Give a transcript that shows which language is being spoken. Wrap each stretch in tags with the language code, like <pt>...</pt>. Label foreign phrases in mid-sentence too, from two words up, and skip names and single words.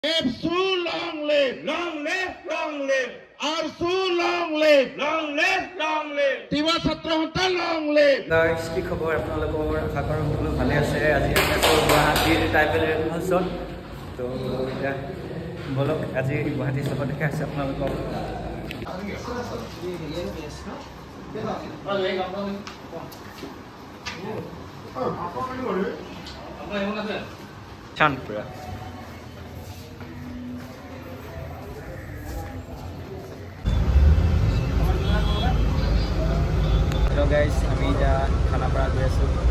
<en>If so long live, long live, long live, or so long live, long live, long live. Tiwa Satrahanta long live.</en> <as>Guys, কি খবৰ আপোনালোকৰ আশা কৰোঁ সকলো ভালে আছে আজি আমি গুৱাহাটীৰ</as> <en>tribal rehearsal</en> <as>তো এটা বলক আজি গুৱাহাটী চব দেখা আছে আপোনালোকক চানপুৰা</as> <en>Hello guys,</en> <as>আমি যা খানাপাৰা গৈ আছো</as>